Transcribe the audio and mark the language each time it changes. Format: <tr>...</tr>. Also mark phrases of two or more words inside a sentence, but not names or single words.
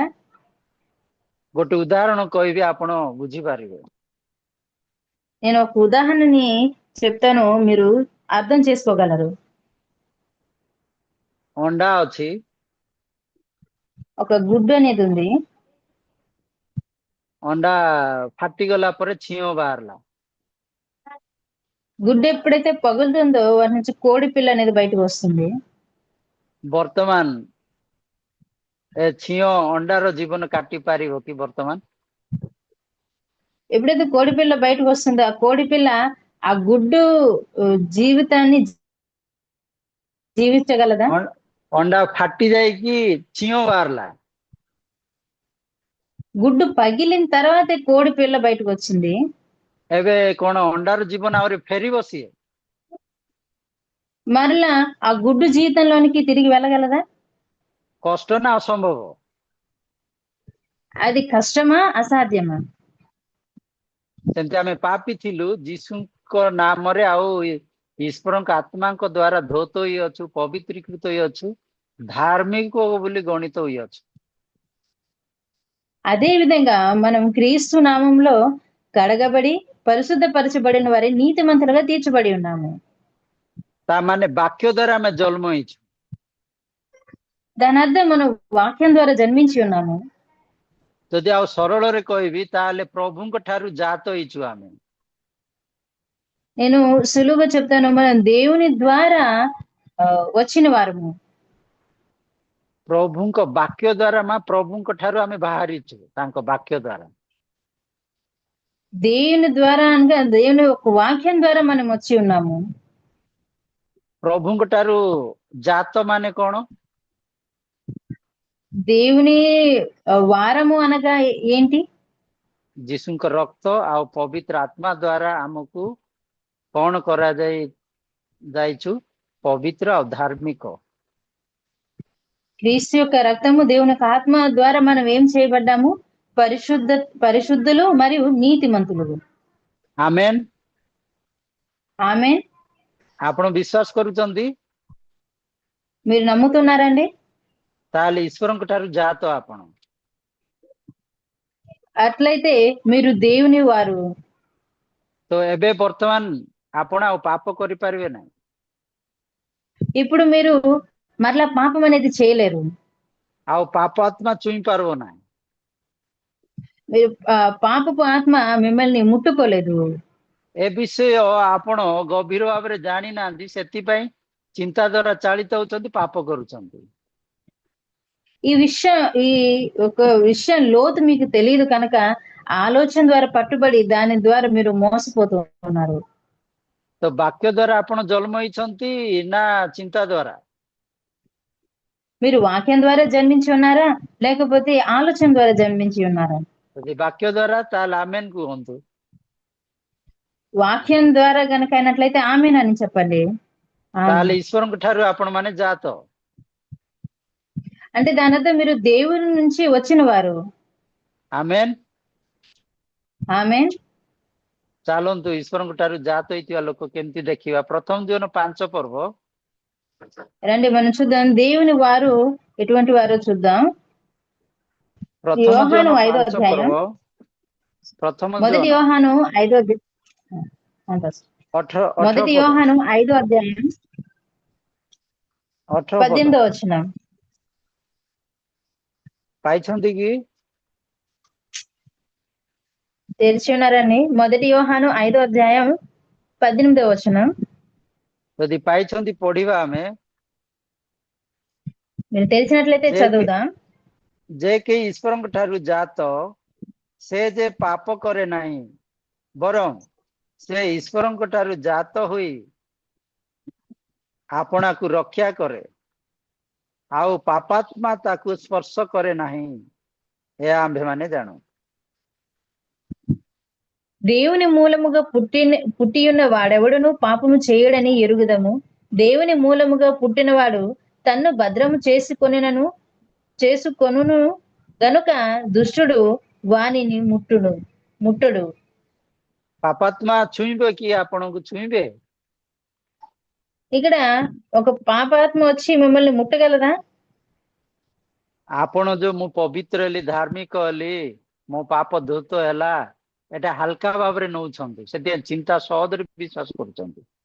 <or>ଗୋଟେ ଉଦାହରଣ କହିବି, ଆପଣ ବୁଝିପାରିବେ।</or> <te>నేను ఒక ఉదాహరణని చెప్తాను, మీరు అర్థం చేసుకోగలరు।</te> <or>ଅଣ୍ଡା ଅଛି,</or> <te>ఒక గుడ్డు అనేది ఉంది।</te> <or>ଅଣ୍ଡା ଫାଟିଗଲା ପରେ ଛିଅ ବାହାରିଲା।</or> <te>గుడ్డు ఎప్పుడైతే పగులుతుందో వాటి నుంచి కోడి పిల్ల అనేది బయటకు వస్తుంది।</te> <or>ବର୍ତ୍ତମାନ ଏ ଛିଅ ଅଣ୍ଡାର ଜୀବନ କାଟି ପାରିବ କି? ବର୍ତ୍ତମାନ</or> <te>ఎప్పుడైతే కోడి పిల్ల బయటకు వస్తుందో ఆ కోడి పిల్ల ఆ గుడ్డు జీవితాన్ని జీవించగలదా?</te> <or>ଅଣ୍ଡା ଫାଟି ଯାଇକି ଛିଅ ବାହାରିଲା,</or> <te>గుడ్డు పగిలిన తర్వాతే కోడి పిల్ల బయటకు వచ్చింది.</te> <or>ଏବେ କଣ ଅଣ୍ଡାର ଜୀବନ ଆହୁରି ଫେରିବ ସିଏ?</or> <te>మరలా ఆ గుడ్డు జీవితంలోనికి తిరిగి వెళ్ళగలదా?</te> <or>କଷ୍ଟ ନା ଅସମ୍ଭବ?</or> <te>అది కష్టమా అసాధ్యమా?</te> <or>ସେମିତି ଆମେ ପାପୀ ଥିଲୁ, ଯୀଶୁଙ୍କ ନାମରେ ଆଉ ଈଶ୍ୱରଙ୍କ ଆତ୍ମାଙ୍କ ଦ୍ଵାରା ଧୌତ ହୋଇଅଛୁ, ପବିତ୍ରୀକୃତ ହୋଇଅଛୁ, ଧାର୍ମିକ ବୋଲି ଗଣିତ ହୋଇଅଛୁ।</or> <te>అదే విధంగా మనం క్రీస్తు నామంలో కడగబడి పరిశుద్ధపరచబడిన వారి నీతిమంతులుగా తీర్చబడి ఉన్నాము.</te> <or>ତାମାନେ ବାକ୍ୟ ଦ୍ୱାରା ଆମେ ଜନ୍ମ ହେଇଛୁ।</or> <te>దాని అర్థం మనం వాక్యం ద్వారా జన్మించి ఉన్నాము.</te> <or>ଯଦି ଆଉ ସରଳରେ କହିବି ତାହେଲେ ପ୍ରଭୁଙ୍କ ଠାରୁ ଜାତ ହେଇଛୁ ଆମେ।</or> <te>నేను సులువుగా చెప్తాను, మనం దేవుని ద్వారా వచ్చిన వారము।</te> <or>ପ୍ରଭୁଙ୍କ ବାକ୍ୟ ଦ୍ୱାରା ପ୍ରଭୁଙ୍କ ଠାରୁ ଆମେ ବାହାରିଛୁ, ତାଙ୍କ ବାକ୍ୟ ଦ୍ୱାରା।</or> <te>దేవుని ద్వారా అనగా దేవుని యొక్క వాక్యం ద్వారా మనం వచ్చి ఉన్నాము।</te> <or>ପ୍ରଭୁଙ୍କ ଠାରୁ ଜାତ ମାନେ କଣ?</or> <te>దేవుని వారము అనగా ఏంటి?</te> <or>ଯୀଶୁଙ୍କ ରକ୍ତ ଆଉ ପବିତ୍ର ଆତ୍ମା ଦ୍ୱାରା ଆମକୁ କଣ ଯାଇଛୁ? ପବିତ୍ର ଆଉ ଧାର୍ମିକ।</or> <te>క్రీస్తు యొక్క రక్తము, దేవుని యొక్క ఆత్మ ద్వారా మనం ఏం చేయబడ్డాము? పరిశుద్ధులు మరియు నీతిమంతులు। ఆమేన్। ఆమేన్।</te> <or>ଆପଣ ବିଶ୍ୱାସ କରୁଛନ୍ତି?</or> <te>మీరు నమ్ముతున్నారండి?</te> <or>ତାହେଲେ ଈଶ୍ୱରଙ୍କ ଠାରୁ ଜାତ ଆପଣ।</or> <te>అట్లయితే మీరు దేవుని వారు।</te> <or>ତ ଏବେ ବର୍ତ୍ତମାନ ଆପଣ ଆଉ ପାପ କରିପାରିବେ ନାହିଁ।</or> <te>ఇప్పుడు మీరు మరలా పాపం అనేది చేయలేరు।</te> <or>ଆଉ ପାପ ଆତ୍ମା ଛୁଇଁ ପାରିବ ନାହିଁ।</or> <te>మీరు పాపపు ఆత్మ మిమ్మల్ని ముట్టుకోలేదు।</te> <or>ଏ ବିଷୟ ଆପଣ ଗଭୀର ଭାବରେ ଜାଣିନାହାନ୍ତି, ସେଥିପାଇଁ ଚିନ୍ତା ଦ୍ୱାରା ଚାଳିତ ହଉଛନ୍ତି, ପାପ କରୁଛନ୍ତି।</or> <te>ఈ ఒక విషయం లోతు మీకు తెలియదు కనుక ఆలోచన ద్వారా పట్టుబడి దాని ద్వారా మీరు మోసపోతున్నారు।</te> <or>ତ ବାକ୍ୟ ଦ୍ୱାରା ଆପଣ ଜନ୍ମ ହେଇଛନ୍ତି ନା ଚିନ୍ତା ଦ୍ୱାରା?</or> <te>మీరు వాక్యం ద్వారా జన్మించి ఉన్నారా లేకపోతే ఆలోచన ద్వారా జన్మించి ఉన్నారా?</te> <or>ଯଦି ବାକ୍ୟ ଦ୍ୱାରା ତାହେଲେ ଆମେନ୍ କୁହନ୍ତୁ।</or> <te>వాక్యం ద్వారా గనక అయినట్లయితే ఆమేన్ అని చెప్పండి।</te> <or>ତାହେଲେ ଈଶ୍ୱରଙ୍କ ଠାରୁ ଆପଣ ମାନେ ଜାତ।</or> <te>అంటే దాని అర్థం మీరు దేవుని నుంచి వచ్చిన వారు।</te> <or>ଆମେନ୍।</or> <te>ఆమేన్।</te> <or>ଚାଲନ୍ତୁ ଈଶ୍ୱରଙ୍କ ଠାରୁ ଜାତ ହେଇଥିବା ଲୋକ କେମିତି ଦେଖିବା। ପ୍ରଥମ ଦିନ 5 ପର୍ବ।</or> <te>రండి మనం చూద్దాం దేవుని వారు ఎటువంటి వారో చూద్దాం।</te> <or>ପ୍ରଥମ</or> <te>యోహాను</te> <or>ଦିନ</or> <te>5వ 5 అధ్యాయం।</te> <or>ପର୍ବ। ప్రథమ</or> <te>మొదటి జోన్ యోహాను 5వ అధ్యాయం। 18 మొదటి</te> <or>ପଦ</or> <te>యోహాను 5వ అధ్యాయం</te> <or>18 ପଦ</or> <te>18వ వచనం।</te> <or>ପାଇଛନ୍ତି କି?</or> <te>తెరిచి ఉన్నారండి? మొదటి యోహాను 5వ అధ్యాయం 18వ వచనం।</te> <or>ଯଦି ପାଇଛନ୍ତି ପଢିବା ଆମେ।</or> <te>మీరు తెలిసినట్లయితే చదువుదాం।</te> <or>ଯେ କେହି ଈଶ୍ୱରଙ୍କ ଠାରୁ ଜାତ ସେ ଯେ ପାପ କରେ ନାହିଁ, ବରଂ ସେ ଈଶ୍ୱରଙ୍କ ଠାରୁ ଜାତ ହୋଇ ଆପଣାକୁ ରକ୍ଷା କରେ, ଆଉ ପାପାତ୍ମା ତାକୁ ସ୍ପର୍ଶ କରେ ନାହିଁ, ଏହା ଆମ୍ଭେମାନେ ଜାଣୁ।</or> <te>దేవుని మూలముగా పుట్టియున్న వాడెవడును పాపము చేయడని ఎరుగుదము। దేవుని మూలముగా పుట్టినవాడు తన్ను భద్రము చేసుకొనును గనుక దుష్టుడు వానిని ముట్టడు।</te> <or>ପାପାତ୍ମା ଛୁଇଁବେ କି ଆପଣଙ୍କୁ ଛୁଇଁବେ?</or> <te>ఇక్కడ ఒక పాపాత్మ వచ్చి మిమ్మల్ని ముట్టగలదా?</te> <or>ଆପଣ ଯୋଉ ମୁଁ ପବିତ୍ର ହେଲି, ଧାର୍ମିକ ହେଲି, ମୋ ପାପ ଧୌତ ହେଲା, ଏଟା ହାଲକା ଭାବରେ ନଉଛନ୍ତି, ସେଥିପାଇଁ ଚିନ୍ତା ସହଜରେ ବିଶ୍ୱାସ କରୁଛନ୍ତି।</or>